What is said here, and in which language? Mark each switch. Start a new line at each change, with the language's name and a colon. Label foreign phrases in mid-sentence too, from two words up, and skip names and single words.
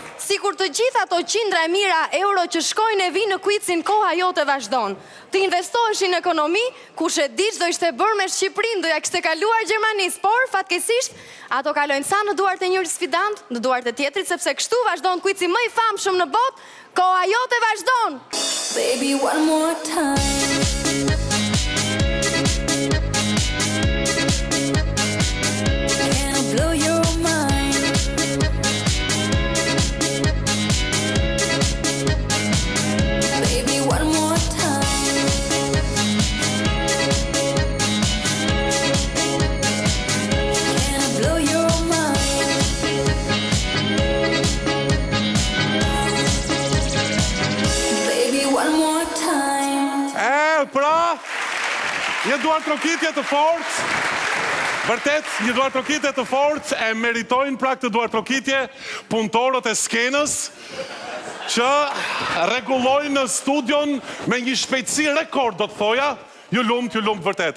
Albanian: sikur të gjitha ato qindra e mira euro që shkojnë e vinë në kuicin koha jote vazhdon. Të investohesh në ekonomi, kush e di ç'do ishte bërë me Shqipërinë, do ja kishte kaluar Gjermanisë, por fatkeqësisht ato kalojnë sa në duart e njëri sfidant, në duart e tjetrit, sepse kështu vazhdon kuici më i famshëm në botë, koha jote vazhdon.
English: Baby, one more time. Can I blow your mind? Baby, one more time. Can I blow your mind? Baby, one more time.
Albanian: Pra, një duar trokitje të fortë, vërtet, një duar trokitje të fortë, e meritojnë pra këtë duar trokitje punëtorët e skenës, që rregullojnë në studion me një shpejtësi rekord, do të thoja, ju lumt vërtet.